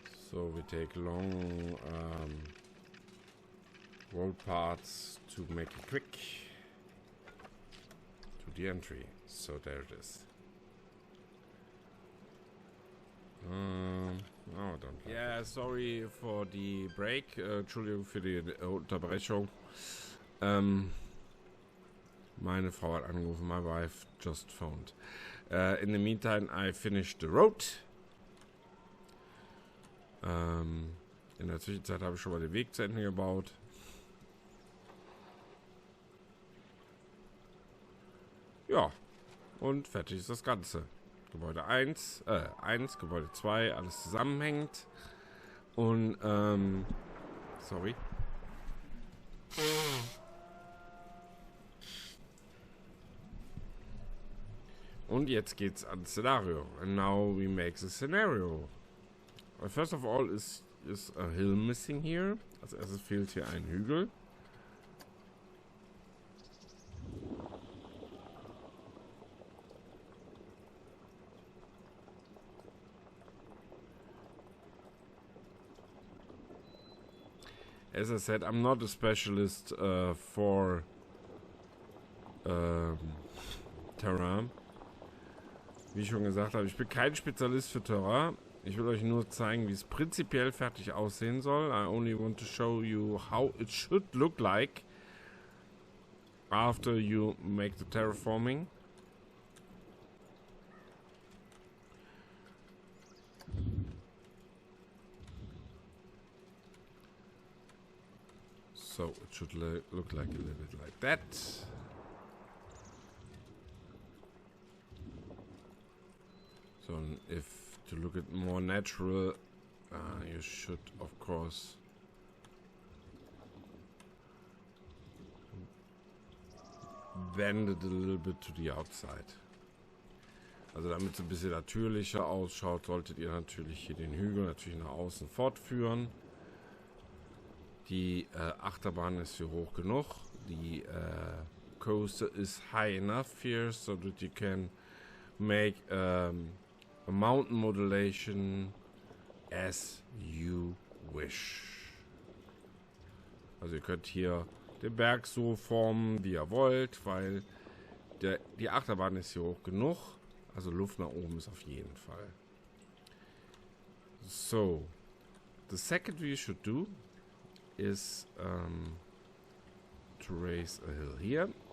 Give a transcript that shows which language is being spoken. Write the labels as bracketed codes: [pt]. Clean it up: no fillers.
[en] So we take long road paths to make it quick to the entry. So there it is. No, don't. Yeah, sorry for the break. [de] Entschuldigung für die Unterbrechung. Meine Frau hat angerufen. [en] My wife just phoned. In the meantime, I finished the road. [de] In der Zwischenzeit habe ich schon mal den Weg zu Ende gebaut. Ja, und fertig ist das Ganze. Gebäude 1, Gebäude 2, alles zusammenhängt. Und, sorry. Und jetzt geht's ans Szenario. [en] And now we make the scenario. First of all is a hill missing here. [de] Als erstes fehlt hier ein Hügel. [en] as I said, I'm not a specialist for Terrain. [de] Wie ich schon gesagt habe, ich bin kein Spezialist für Terrain. Ich will euch nur zeigen, wie es prinzipiell fertig aussehen soll. [en] I only want to show you how it should look like after you make the terraforming. So it should look like a little bit like that. So if to look at more natural, you should of course bend it a little bit to the outside. [de] Also damit es ein bisschen natürlicher ausschaut, solltet ihr natürlich hier den Hügel natürlich nach außen fortführen. Die Achterbahn ist hier hoch genug. [en] Die coaster is high enough here so that you can make a mountain modulation as you wish. [de] Also ihr könnt hier den Berg so formen, wie ihr wollt, weil die Achterbahn ist hier hoch genug. Also Luft nach oben ist auf jeden Fall. [en] So, the second we should do is to raise a hill here.